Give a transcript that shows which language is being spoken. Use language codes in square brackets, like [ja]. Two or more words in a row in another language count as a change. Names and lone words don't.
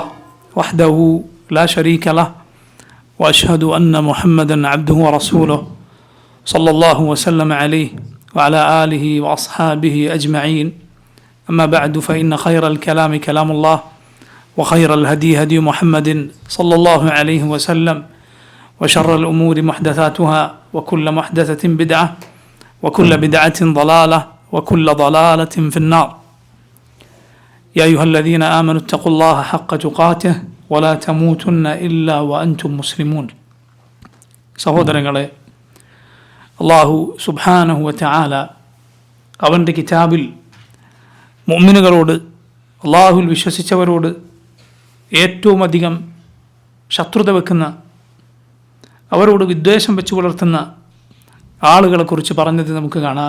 [ar] وحده لا شريك له وأشهد أن محمدا عبده ورسوله صلى الله وسلم عليه وعلى آله وأصحابه أجمعين أما بعد فإن خير الكلام كلام الله وخير الهدي هدي محمد صلى الله عليه وسلم وشر الأمور محدثاتها وكل محدثة بدعة وكل بدعة ضلالة وكل ضلالة في النار يا أيها الذين آمنوا اتقوا الله حق تقاته ولا تموتن إلا وأنتم مسلمون [ml] സഹോദരങ്ങളെ, അല്ലാഹു [ar] سبحانه و تعالى [ml] അവൻ്റെ കിതാബിൽ മുഅ്മിനുകളോട്, അള്ളാഹുൽ വിശ്വസിച്ചവരോട് ഏറ്റവും അധികം ശത്രുത വെക്കുന്ന, അവരോട് വിദ്വേഷം വെച്ച് പുലർത്തുന്ന ആളുകളെക്കുറിച്ച് പറഞ്ഞത് നമുക്ക് കാണാം.